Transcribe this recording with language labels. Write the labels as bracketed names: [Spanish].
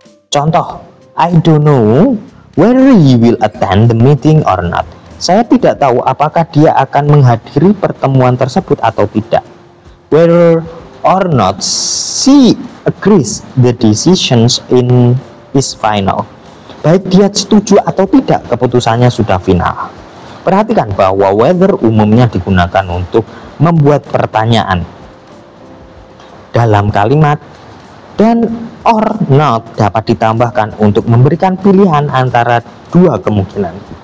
[English] Contoh, I don't know whether he will attend the meeting or not. [Indonesian] Saya tidak tahu apakah dia akan menghadiri pertemuan tersebut atau tidak. [English] Whether or not she agrees the decisions is final. [Indonesian] Baik dia setuju atau tidak, keputusannya sudah final. Perhatikan bahwa whether umumnya digunakan untuk membuat pertanyaan dalam kalimat, dan or not dapat ditambahkan untuk memberikan pilihan antara dua kemungkinan.